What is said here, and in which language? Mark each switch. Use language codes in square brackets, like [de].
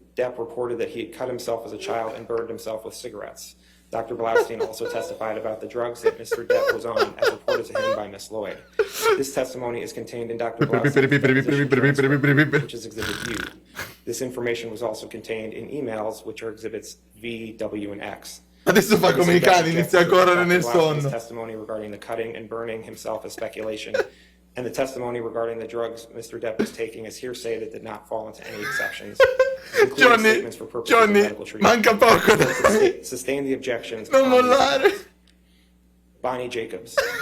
[en] Depp reported that he had cut himself as a child and burned himself with cigarettes. Dr. Blaustein also testified about the drugs that Mr. Depp was on, as reported to him by Ms. Lloyd. This testimony is contained in Dr. Blaustein's deposition transcript, which is Exhibit U. This information was also contained in emails, which are Exhibits V, W, and X. [it] Adesso fa come i cani, inizia a correre nel sonno. [en] Testimony regarding the cutting and burning himself is speculation, and the testimony regarding the drugs Mr. Depp was taking is hearsay that did not fall into any exceptions, including statements for purposes of medical treatment. [it] Manca poco. [en] Sustain the objections. [it] Non mollare. [en] Bonnie Jacobs.